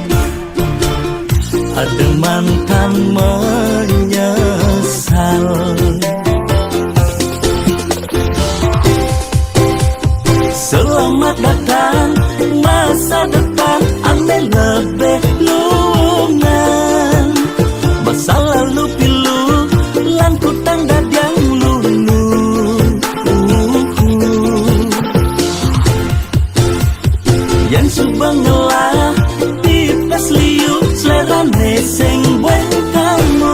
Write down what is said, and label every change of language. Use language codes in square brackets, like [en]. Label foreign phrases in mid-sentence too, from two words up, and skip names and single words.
[id] Ada mantan menyesal. Selamat datang masa depan, [ban] ane lebih lungan. [id] Masa lalu pilu, [ban] lan kutang dadang lulu. Yang subang ngelah, pipes liu, selerane sing [id] buat kamu.